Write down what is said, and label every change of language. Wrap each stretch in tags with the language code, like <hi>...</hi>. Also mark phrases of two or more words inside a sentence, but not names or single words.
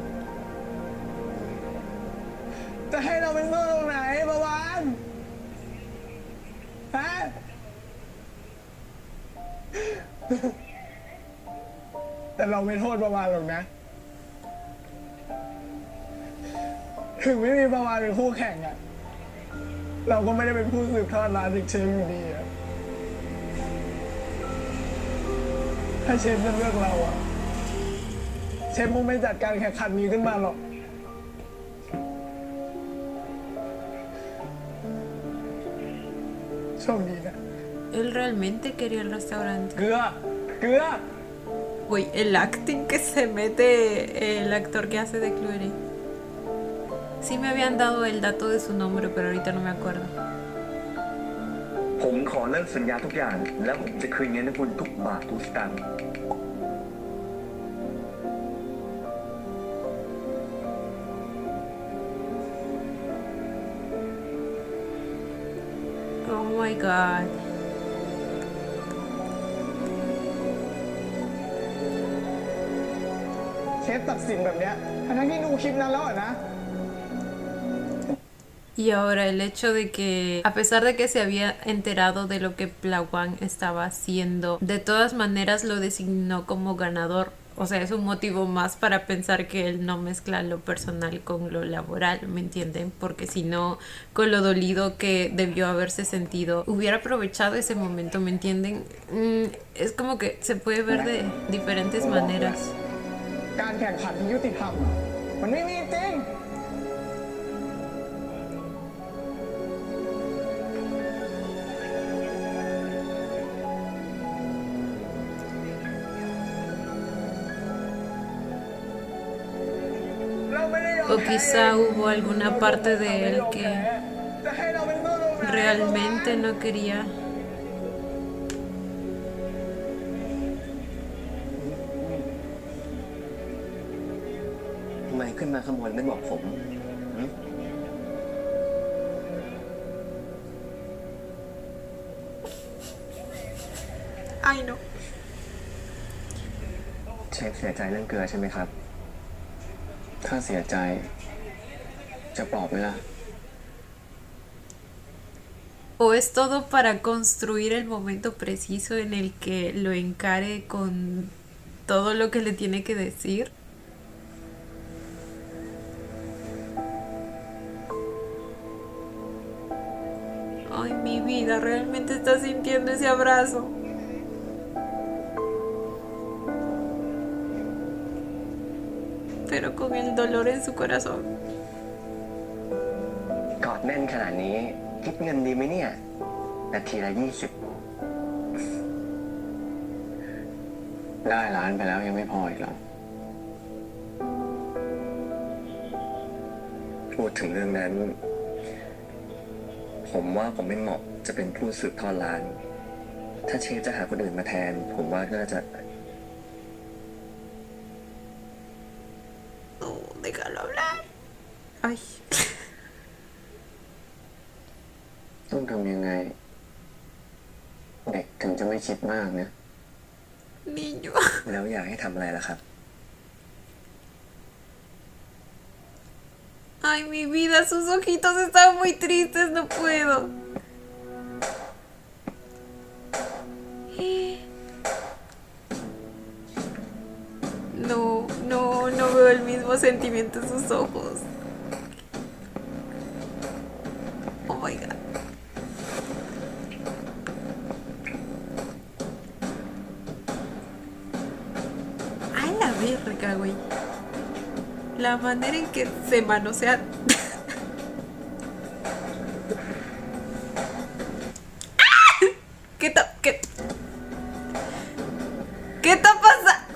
<th>จะให้เราเป็นโซ่ตรงไหนเมื่อวานฮะ แต่เราไม่โทษประวานหรอกนะ ถึงไม่มีประวานเป็นคู่แข่งอะเราก็ไม่ได้เป็นผู้สืบทอดร้านอีกเชฟอยู่ดีอะ ถ้าเชฟจะเลือกเราอะเชฟคงไม่จัดการแข่งขันนี้ขึ้นมาหรอกโชคดีนะ</th> <es>Él realmente quería el restaurante.</es> <th>เกลือ เกลือ</th> <es>Güey, el acting que se mete el actor que hace de Chloe. Sí me habían dado el dato de su nombre, pero ahorita no me acuerdo.</es> <th>ผมขอเลิกสัญญาทุกอย่าง แล้วผมจะคืนเงินให้คุณทุกบาททุกสตางค์</th> <en>Oh my god.</en> <th>เชฟตัดสินแบบเนี้ยทั้งที่ดูคลิปนั้นแล้วอะนะ</th> <es>Y ahora el hecho de que, a pesar de que se había enterado de lo que Plawan estaba haciendo, de todas maneras lo designó como ganador. O sea, es un motivo más para pensar que él no mezcla lo personal con lo laboral, ¿me entienden? Porque si no, con lo dolido que debió haberse sentido, hubiera aprovechado ese momento, ¿me entienden? Es como que se puede ver de diferentes maneras.</es> <th>การแข่งขันที่ยุติธรรมอะมันไม่มีจริง</th> <es>O quizá hubo alguna parte de él que realmente no quería.</es> <th>ทำไมขึ้นมาข้างบนไม่บอกผมหึ</th> <es>Ay, no.</es> <th>เชฟเสียใจเรื่องเกลือใช่ไหมครับ ถ้าเสียใจ จะปลอบไหมล่ะ</th> <es>O es todo para construir el momento preciso en el que lo encare con todo lo que le tiene que decir. Ay, mi vida, realmente está sintiendo ese abrazo. Pero con el dolor en su corazón.</es> <th>กอดแน่นขนาดนี้คิดเงินดีไหมเนี่ย นาทีละ 20 ได้ล้านไปแล้วยังไม่พออีกเหรอ พูดถึงเรื่องนั้น ผมว่าผมไม่เหมาะจะเป็นผู้สืบทอดร้าน ถ้าเชฟจะหาคนอื่นมาแทน ผมว่าน่าจะ</th> <es>No, déjalo hablar. Ay.</es> <th>ต้องทำยังไง เด็กถึงจะไม่คิดมากนะ</th> <es>Niño.</es> <th>แล้วอยากให้ทำอะไรล่ะครับ</th> <es>Ay, mi vida, sus ojitos están muy tristes, no puedo. No, no, no veo el mismo sentimiento en sus ojos.</es> <en>Oh my god.</en> <es>A la verga, güey. La manera en que se manosea. ¿Qué está pasando?</es>